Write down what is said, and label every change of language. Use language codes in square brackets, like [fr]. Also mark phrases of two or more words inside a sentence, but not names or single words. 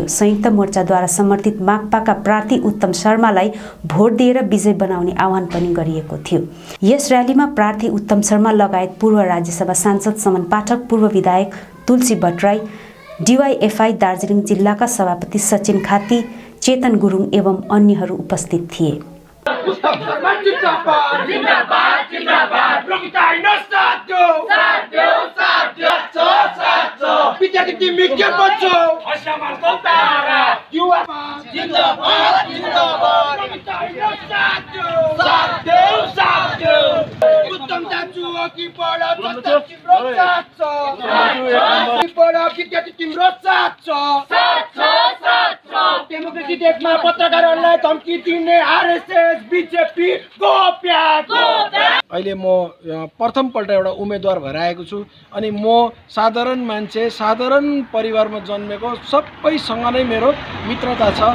[ne] संयुक्त मोर्चाद्वारा समर्थित माकपाका प्रार्थी उत्तम शर्मालाई भोट दिएर विजय बनाउने आह्वान पनि गरिएको थियो। यस र्यालीमा प्रार्थी उत्तम शर्मा लगायत पूर्व राज्यसभा सांसद समन पाठक, पूर्व विधायक तुलसी भट्टराई, DYFI दार्जिलिङ जिल्लाका सभापति सचिन खाती, चेतन गुरुङ एवं अन्यहरू उपस्थित थिए। [hi] उत्तम शर्मा जिंदाबाद जिंदाबाद जिंदाबाद प्रगति साथ दो साथ दो साथ दो साथ दो विद्यार्थी टीम के बच्चो असमान को तारा युवा जिंदाबाद जिंदाबाद प्रगति साथ दो साथ दो [ne] उत्तम दाजुओ की बड़ा तिम्रो साथ छ की बड़ा विद्यार्थी तिम्रो साथ छ डेमोक्रेसी देशमा पत्रकारहरूलाई धम्की दिने आरएसएस बीजेपी गोप्या अहिले म प्रथमपल्ट एउटा उम्मेदवार भएर आएको छु अनि म साधारण मान्छे, साधारण परिवारमा जन्मेको, सबैसँग नै मेरो मित्रता छ।